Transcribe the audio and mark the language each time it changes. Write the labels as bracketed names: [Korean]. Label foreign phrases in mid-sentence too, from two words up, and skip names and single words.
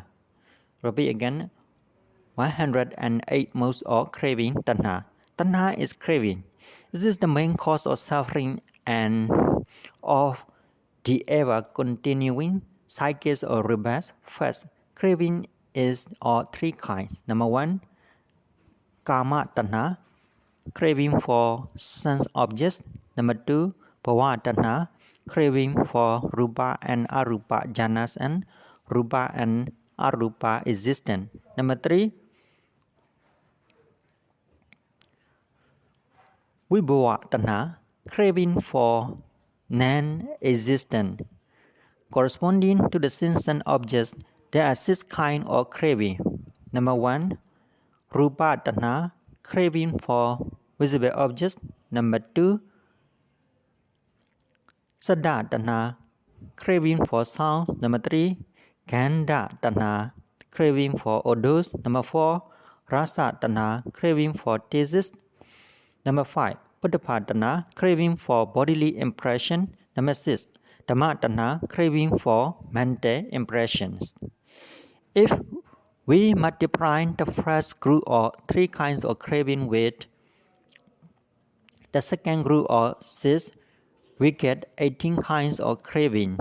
[English] Repeat again. 108 modes of craving tanha. Tanha is craving. This is the main cause of suffering and of the ever continuing cycles of rebirth. First, craving is of three kinds. Number 1, [Pali] kama tanha, [English] craving for sense objects. Number 2, [Pali] bhava tanha, [English] craving for rupa and [Pali] arupa jhanas [English] and rupa and arupa existence. Number 3, [Pali] vibhava tanha, [English] craving for non-existent. Corresponding to the sentient objects, there are 6 kinds of craving. Number 1, [Pali] rupa tanha, [English] craving for visible objects. Number 2, [Pali] sada tanha, [English] craving for sound. Number 3, [Pali] gandha tanha, [English] craving for odors. Number 4, [Pali] rasa tanha, [English] craving for tastes. Number 5, [Pali] Puddhapa tanha, [English] craving for bodily impression. Number 6, [Pali] Dhamma tanha, [English] craving for mental impressions. If we multiply the first group of 3 kinds of craving with the second group of 6, we get 18 kinds of craving.